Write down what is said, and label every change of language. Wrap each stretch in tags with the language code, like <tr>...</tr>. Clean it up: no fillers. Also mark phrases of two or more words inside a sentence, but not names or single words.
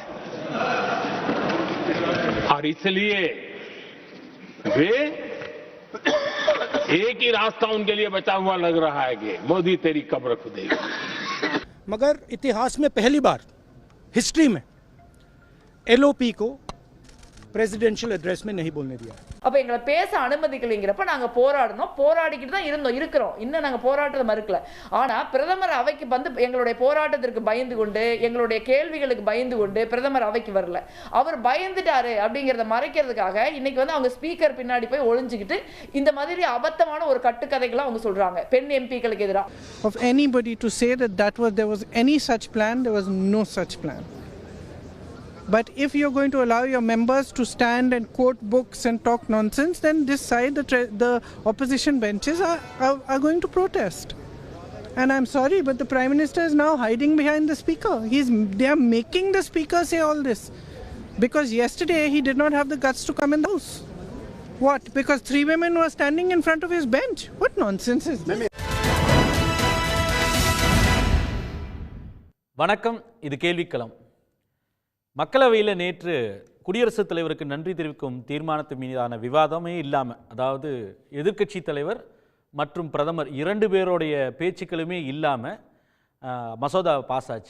<hi>और इसलिए वे एक ही रास्ता उनके लिए बचा हुआ लग रहा है कि मोदी तेरी कब्र खुदेगी। मगर इतिहास में पहली बार हिस्ट्री में एलओपी को</hi> <en>presidential address</en> <hi>में नहीं बोलने दिया।</hi> <ta>அப்ப எங்களை பேச அனுமதிக்கலைங்கிறப்ப நாங்க போராடிக்கிட்டு தான் இருக்கிறோம். இன்னும் நாங்க போராட்டத்தை மறுக்கல. ஆனா பிரதமர் அவைக்கு வந்து எங்களுடைய போராட்டத்திற்கு பயந்து கொண்டு, எங்களுடைய கேள்விகளுக்கு பயந்து கொண்டு பிரதமர் அவைக்கு வரல. அவர் பயந்துட்டாரு அப்படிங்கறத மறைக்கிறதுக்காக இன்னைக்கு வந்து அவங்க ஸ்பீக்கர் பின்னாடி போய் ஒளிஞ்சிக்கிட்டு இந்த மாதிரி அபத்தமான ஒரு கட்டுக்கதைகளை அவங்க சொல்றாங்க பெண் எம்பிக்களுக்கு எதிராக.</ta> <en>Of anybody to say that there was any such plan, there was no such plan. But if you're going to allow your members to stand and quote books and talk nonsense, then this side, the opposition benches are going to protest. And I'm sorry, but the Prime Minister is now hiding behind the Speaker. They are making the Speaker say all this. Because yesterday he did not have the guts to come in the House. What? Because 3 women were standing in front of his bench? What nonsense is this?</en> <ta>வணக்கம், இது கேள்விக்களம். மக்களவையில் நேற்று குடியரசுத் தலைவருக்கு நன்றி தெரிவிக்கும் தீர்மானத்து மீதான விவாதமே இல்லாமல், அதாவது எதிர்க்கட்சி தலைவர் மற்றும் பிரதமர் 2 பேருடைய பேச்சுக்களுமே இல்லாமல் மசோதா பாஸ் ஆச்சு.</ta>